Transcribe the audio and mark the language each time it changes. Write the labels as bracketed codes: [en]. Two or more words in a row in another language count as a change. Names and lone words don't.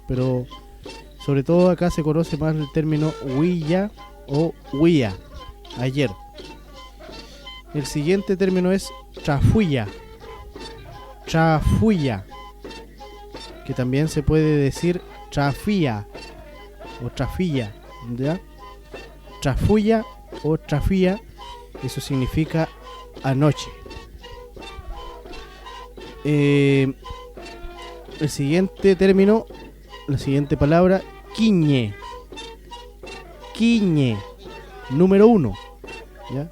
[es] Pero sobre todo acá se conoce más el término huilla o huía, ayer. El siguiente término es chafuya, que también se puede decir chafía o chafilla, ¿ya? Chafuya o chafía, eso significa anoche. El siguiente término, la siguiente palabra, quiñe, número 1, ¿ya?